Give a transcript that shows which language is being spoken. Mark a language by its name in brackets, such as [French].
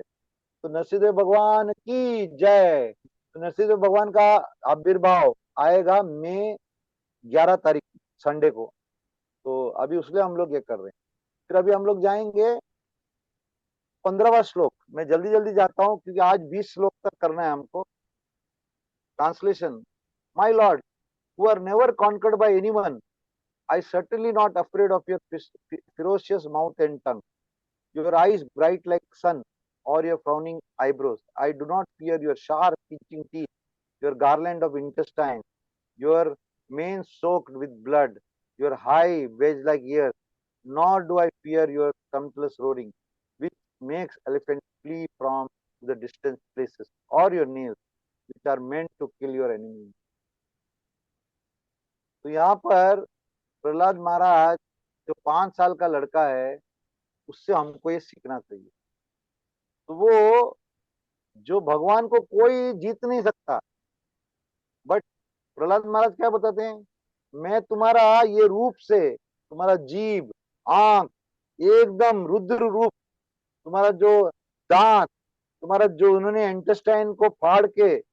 [Hindi] तो नरसिंहदेव भगवान की जय। तो नरसिंहदेव भगवान का आविर्भाव आएगा मई 11 तारीख संडे को। तो अभी उसलिए हम लोग ये कर रहे हैं। फिर अभी हम लोग जाएंगे 15वां श्लोक। मैं जल्दी जल्दी जाता हूँ क्योंकि आज 20 श्लोक तक करना है हमको। [English] Translation, my lord who are never conquered by anyone, I certainly not afraid of your ferocious mouth and tongue, your eyes bright like sun, or your frowning eyebrows. I do not fear your sharp pinching teeth, your garland of intestine, your mane soaked with blood, your high wedge-like ears, nor do I fear your tumultuous roaring, which makes elephants flee from the distant places, or your nails, which are meant to kill your enemy. [Hindi] तो यहाँ पर प्रहलाद महाराज, जो 5 साल का लड़का है, उससे हमको ये सीखना चाहिए। तो वो, जो भगवान को कोई जीत नहीं सकता, बट प्रहलाद महाराज क्या बताते हैं, मैं तुम्हारा ये रूप से, तुम्हारा जीभ, आंख, एकदम रुद्र रूप, तुम्हारा जो दांत, तुम्हारा जो उन्होंने इंटेस्टाइन को फाड़ के,